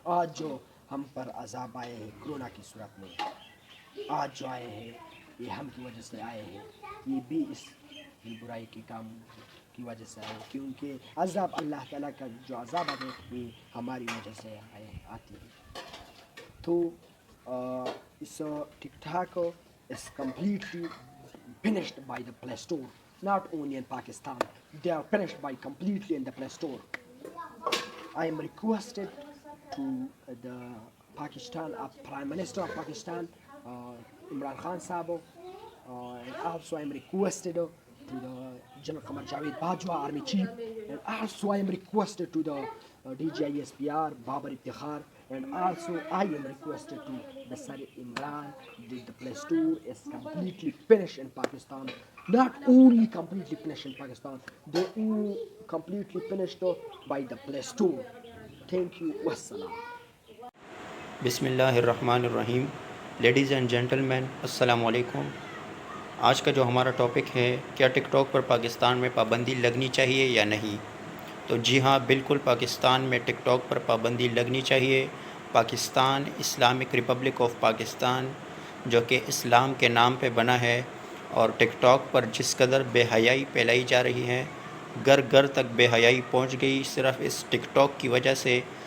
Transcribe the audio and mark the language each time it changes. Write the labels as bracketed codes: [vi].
[ur] آج جو ہم پر عذاب آئے ہیں کرونا کی صورت میں، آج جو آئے ہیں یہ ہم کی وجہ سے آئے ہیں، یہ بھی اس برائی کے کام کی وجہ سے آئے، کیونکہ عذاب اللہ تعالیٰ کا جو عذاب آتے ہیں یہ ہماری وجہ سے آتی ہے. تو اس [en] TikTok is completely finished by the Play Store, not only in Pakistan, they are finished by completely in the Play Store. I am requested to the Pakistan Prime Minister of Pakistan, Imran Khan Sahab, and also I am requested to the General Qamar Javed Bajwa, Army Chief, and also I am requested to the DGISPR, Babar Iftikhar, and also I am requested to the Sir Imran that the Play Store is completely finished in Pakistan. Not only completely finished in Pakistan, they are completely finished by the Play Store. Thank you. Wassalam. [ar] بسم اللہ الرحمن الرحیم. [ur] Ladies and gentleman, السلام علیکم. آج کا جو ہمارا topic ہے، کیا ٹک ٹاک پر پاکستان میں پابندی لگنی چاہیے یا نہیں؟ تو جی ہاں، بالکل پاکستان میں ٹک ٹاک پر پابندی لگنی چاہیے، Pakistan Islamic republic of Pakistan جو کہ اسلام کے نام پہ بنا ہے، اور ٹک ٹاک پر جس قدر بے حیائی پھیلائی جا رہی ہے، گھر گھر تک بے حیائی پہنچ گئی صرف اس ٹک ٹاک کی وجہ سے،